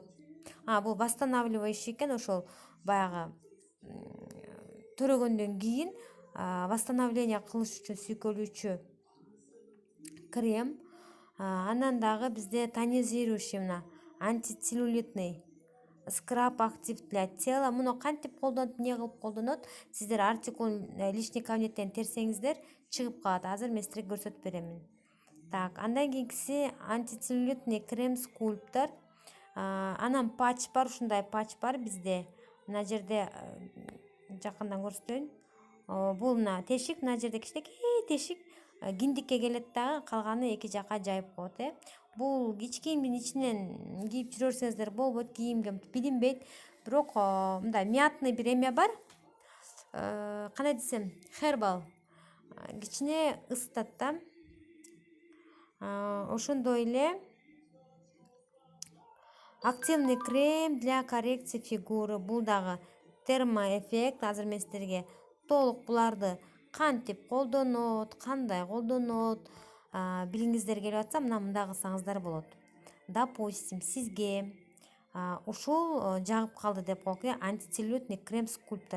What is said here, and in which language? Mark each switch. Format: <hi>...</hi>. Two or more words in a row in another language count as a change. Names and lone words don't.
<ky>Бул восстанавливающий экен, ошол баягы төрөгөндөн кийин восстановление кылыш үчүн сүйкөлүүчү крем. Анан дагы бизде тонизирующий, мына</ky> <ru>антицеллюлитный скраб актив для тела.</ru> <ky>Муну кантип колдонот, эмне кылып колдонот? Сиздер</ky> <ru>артикул личный</ru> <ky>кабинеттен терсеңиздер чыгып калат. Азыр мен силерге көрсөтүп беремин. Так, андан кийинкиси</ky> <ru>антицеллюлитный крем скульптор.</ru> <ky>Анан патч бар, ушундай патч бар бизде. Мына жерде жакындан көрсөтөйүн. Бул мына тешик, мына жерде кичинекей тешик киндикке келет дагы, калганы эки жака жайып коет. Бул кич кийимдин ичинен кийип жүрө берсеңиздер болбойт, кийимге билинбейт. Бирок мындай мятный бир эме бар. Кандай десем, хербал. Кичине ысытат да. Ошондой эле</ky> <ru>активный крем для коррекции фигуры.</ru> <ky>Бул дагы термоэффект. Азыр мен силерге толук буларды кантип колдонот, кандай колдонот билгиңиздер келип атса, мындай кылсаңыздар болот. Допустим, сизге ушул жагып калды деп коелук,</ky> <ru>антицеллюлитный крем скульптор.</ru>